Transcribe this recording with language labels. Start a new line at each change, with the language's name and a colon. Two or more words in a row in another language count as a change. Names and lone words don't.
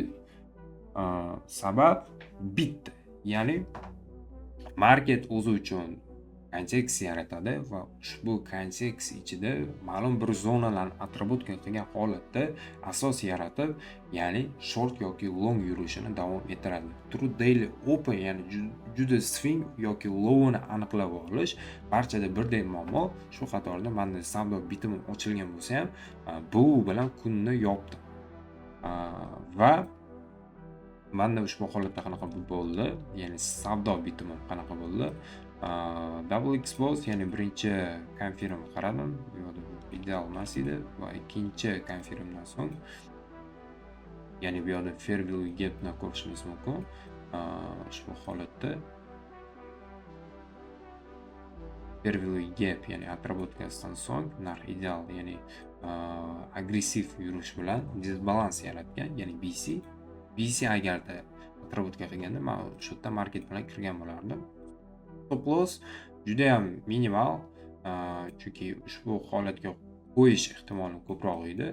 Uzbek: Sabab bitta, ya'ni market o'zi uchun kontekst yaratadi va ushbu kontekst ichida ma'lum bir zonalarni atributka qilgan holatda asos yaratib, ya'ni short yoki long yurishini davom ettiradi.
English: True daily open,
Uzbek: ya'ni juda swing yoki low'ni aniqlab olish barchada birdek muammo. Shu qatorda menda savdo bitimim ochilgan bo'lsa ham, bu bilan kunni yopdim. Va menda ushbu holatda qanaqa bo'ldi? Ya'ni savdo bitimim qanaqa bo'ldi?
English: Double expose,
Uzbek: ya'ni birinchi konfirm qaradim, bu yerda ideal emas edi va ikkinchi konfirmdan so'ng, ya'ni bu yerda
English: fair value gapni
Uzbek: ko'rishimiz mumkin. Ushbu holatda
English: fair value gap,
Uzbek: ya'ni atributkasidan so'ng narx ideal, ya'ni agressiv yurish bilan disbalans yaratgan, ya'ni BC agarda atributka qilganda men shu yerda market bilan kirgan bo'lardim.
English: Stop loss
Uzbek: juda ham minimal, chunki ushbu holatga qo'yish ehtimoli ko'proq edi.